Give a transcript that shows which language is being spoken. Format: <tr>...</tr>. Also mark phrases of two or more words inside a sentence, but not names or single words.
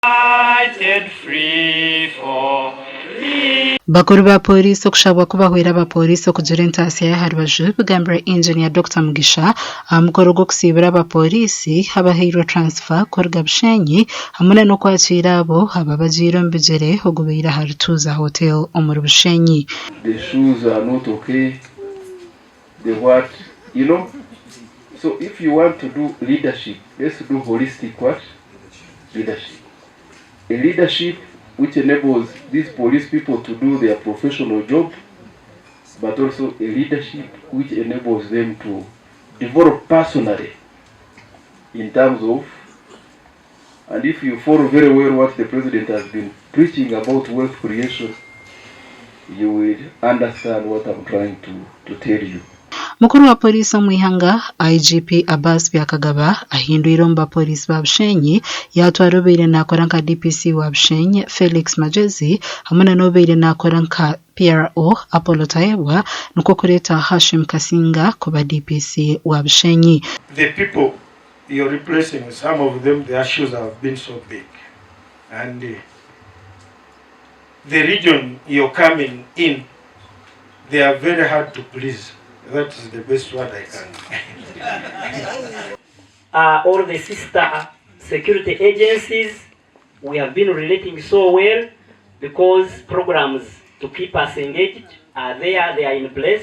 <nyn>bakuru ba pooriisi okushabwa kubahwera abapooriisi okugira entaasya yaharubaju bigambira engineer Dr. Mugisha mukoro gw'okusiibura abapooriisi habahairwe transfer kuruga Bushenyi hamwe n'okwakira abo ababagiire omu bigyere ogubaire aha Rutuuza Hotel omuri Bushenyi.</nyn> <en>The shoes are not okay. The what, you know? So if you want to do leadership, let's do holistic what? Leadership. A leadership which enables these police people to do their professional job, but also a leadership which enables them to develop personally in terms of, and if you follow very well what the president has been preaching about wealth creation, you will understand what I'm trying to tell you.</en> <nyn>Mukuru wa polisi omwihanga IGP Abbas Byakagaba ahindwire omu bapoliisi ba Bushenyi yatwara obeire nakora nka DPC wa Bushenyi Felix Majezi hamwe n'obeire nakora nka PRO Apollo Taebwa nuko kureta Hashim Kasinga kuba DPC wa Bushenyi.</nyn> <en>The people you're replacing, some of them, their shoes have been so big, and the region you're coming in, they are very hard to please. That is the best word I can. All the sister security agencies, we have been relating so well because programs to keep us engaged are there, they are in place.</en>